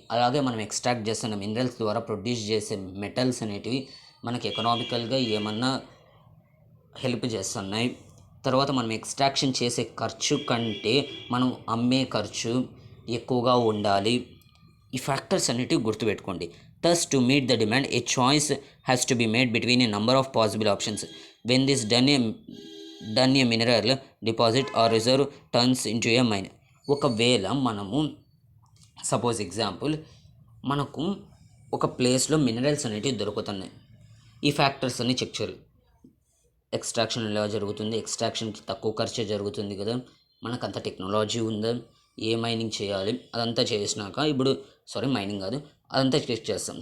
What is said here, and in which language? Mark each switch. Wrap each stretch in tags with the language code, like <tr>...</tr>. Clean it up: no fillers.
<te>అలాగే మనం ఎక్స్ట్రాక్ట్ చేస్తున్న మినరల్స్ ద్వారా ప్రొడ్యూస్ చేసే మెటల్స్ అనేటివి మనకి ఎకనామికల్గా ఏమన్నా హెల్ప్ చేస్తున్నాయి. తర్వాత మనం ఎక్స్ట్రాక్షన్ చేసే ఖర్చు కంటే మనం అమ్మే ఖర్చు ఎక్కువగా ఉండాలి. ఈ ఫ్యాక్టర్స్ అన్నిటివి గుర్తుపెట్టుకోండి.</te> <en>Thus, to meet the demand, a choice has to be made between a number of possible options. When this done, a mineral deposit or reserve turns into a mine.</en> <te>ఒకవేళ మనము సపోజ్ ఎగ్జాంపుల్ మనకు ఒక ప్లేస్లో minerals అనేటివి దొరుకుతున్నాయి. ఈ factors అన్ని check చేయాలి. ఎక్స్ట్రాక్షన్ ఎలా జరుగుతుంది, ఎక్స్ట్రాక్షన్కి తక్కువ ఖర్చు జరుగుతుంది కదా, మనకు అంత టెక్నాలజీ ఉందా, ఏ మైనింగ్ చేయాలి, అదంతా చేసినాక మైనింగ్ కాదు, అదంతా చెక్ చేస్తాం.</te>